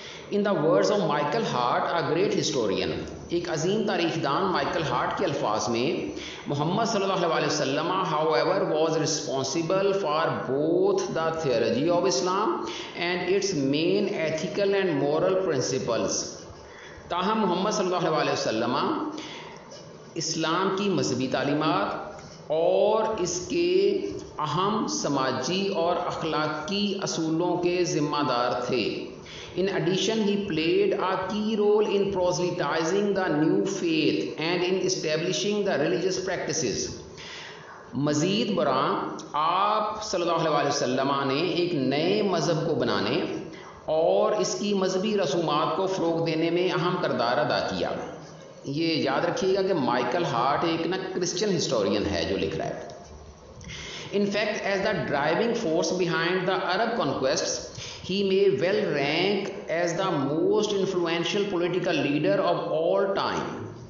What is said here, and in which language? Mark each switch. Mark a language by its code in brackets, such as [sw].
[en] in the words of Michael Hart a great historian, [ur] ایک عظیم تاریخ دان مائیکل ہارٹ کے الفاظ میں، [en] محمد صلی اللہ علیہ وسلم however was responsible for both the theology of Islam and its main ethical and moral principles. [ur] تاہم محمد صلی اللہ علیہ وسلم اسلام کی مذہبی تعلیمات اور اس کے اہم سماجی اور اخلاقی اصولوں کے ذمہ دار تھے. [en] In addition, he played a key role in proselytizing the new faith and in establishing the religious practices. [ur] مزید برآں آپ صلی اللہ علیہ وسلم نے ایک نئے مذہب کو بنانے اور اس کی مذہبی رسومات کو فروغ دینے میں اہم کردار ادا کیا. یہ یاد رکھیے گا کہ مائیکل ہارٹ ایک کرسچن ہسٹورین ہے جو لکھ رہا ہے. [en] In fact, as the driving force behind the Arab conquests, he may well rank as the most influential political leader of all time.